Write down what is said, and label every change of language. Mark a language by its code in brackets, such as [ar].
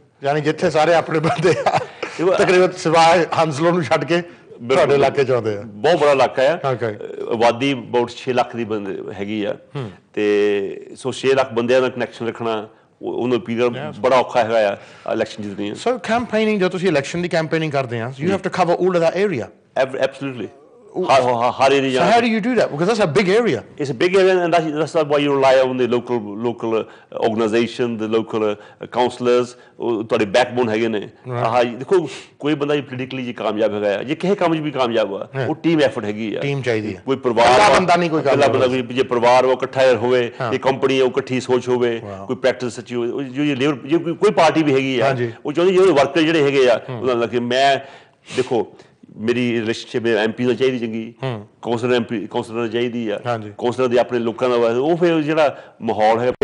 [pa] ਯਾਨੀ ਜਿੱਥੇ ਸਾਰੇ ਆਪਣੇ ਬੰਦੇ ਆ ਤਕਰੀਬਨ ਸਿਵਾਏ ਹੰਸਲੋ ਨੂੰ ਛੱਡ ਕੇ ਤੁਹਾਡੇ ਇਲਾਕੇ 'ਚ ਆਉਂਦੇ ਆ। ਬਹੁਤ ਬੜਾ ਇਲਾਕਾ ਆ। ਆਬਾਦੀ ਅਬਾਊਟ 6 ਲੱਖ ਦੀ ਬੰਦੇ ਹੈਗੀ ਆ। ਤੇ ਸੋ 6 ਲੱਖ ਬੰਦਿਆਂ ਦਾ ਕਨੈਕਸ਼ਨ ਰੱਖਣਾ ਉਹਨੂੰ ਪੀਰੀਅਡ ਬੜਾ ਔਖਾ ਹੈਗਾ ਆ ਇਲੈਕਸ਼ਨ ਜਿੱਤਣੀ। ਸੋ ਕੈਂਪੇਨਿੰਗ ਜਦੋਂ ਤੁਸੀਂ ਇਲੈਕਸ਼ਨ ਦੀ ਕੈਂਪੇਨਿੰਗ ਕਰਦੇ ਆ [en] You have to cover all of that area. Absolutely hard area. So how do you do that? Because that's a big area. It's a big area, and that's why you rely on the local organization, the local councillors. [pa] ਤੁਹਾਡੇ backbone ਹੈਗੇ ਨੇ। ਦੇਖੋ ਕੋਈ ਬੰਦਾ politically ਜੇ ਕਾਮਯਾਬ ਹੈਗਾ ਆ, ਜੇ ਕਿਸੇ ਕੰਮ 'ਚ ਵੀ ਕਾਮਯਾਬ ਆ, ਉਹ ਟੀਮ ਐਫਰਟ ਹੈਗੀ ਆ। ਟੀਮ ਚਾਹੀਦੀ ਹੈ। ਕੋਈ ਪਰਿਵਾਰ ਬੰਦਾ ਨਹੀਂ, ਕੋਈ ਇਕੱਲਾ ਬੰਦਾ ਵੀ ਜੇ ਪਰਿਵਾਰ ਉਹ ਇਕੱਠਾ ਹੋਵੇ, ਇਹ ਕੰਪਨੀ ਉਹ ਇਕੱਠੀ ਸੋਚ ਹੋਵੇ, ਕੋਈ ਪ੍ਰੈਕਟਿਸ ਸੱਚੀ ਹੋਵੇ। ਜੇ ਕੋਈ ਪਾਰਟੀ ਵੀ ਹੈਗੀ ਆ ਉਹ ਚਾਹੁੰਦੀ ਜਿਹੜੇ ਵਰਕਰ ਜਿਹੜੇ ਹੈਗੇ ਆ ਉਹਨਾਂ ਦਾ ਕਿ ਮੈਂ ਦੇਖੋ ਮੇਰੀ ਰਿਲੇਸ਼ਨਸ਼ਿਪ MP ਨਾਲ ਚਾਹੀਦੀ ਚੰਗੀ, ਕੌਂਸਲਰ ਨਾਲ ਚਾਹੀਦੀ ਆ, ਕੌਂਸਲਰ ਦੇ ਆਪਣੇ ਲੋਕਾਂ ਦਾ ਉਹ ਫਿਰ ਜਿਹੜਾ ਮਾਹੌਲ ਹੈ।